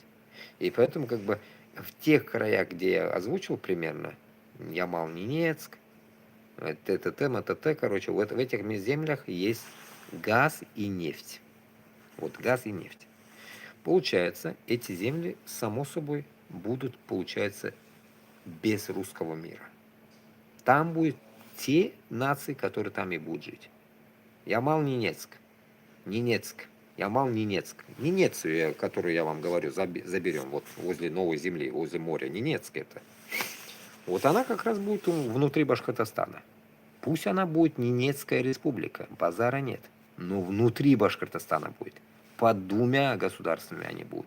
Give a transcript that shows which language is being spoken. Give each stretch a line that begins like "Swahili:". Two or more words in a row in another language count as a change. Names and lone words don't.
Russian: И поэтому, как бы, в тех краях, где я озвучил примерно, Ямал-Ненецк, ТТТ, МТТ, короче, вот в этих землях есть газ и нефть. Вот газ и нефть. Получается, эти земли, само собой, будут, получается, без русского мира. Там будут те нации, которые там и будут жить. Ямал-Ненецк. Ненецк. Ямал-Ненецк. Ненецию, которую я вам говорю, заберем вот возле Новой Земли, возле моря. Ненецк это. Вот она как раз будет внутри Башкортостана. Пусть она будет Ненецкая республика, базара нет. Но внутри Башкортостана будет. Под двумя государствами они будут.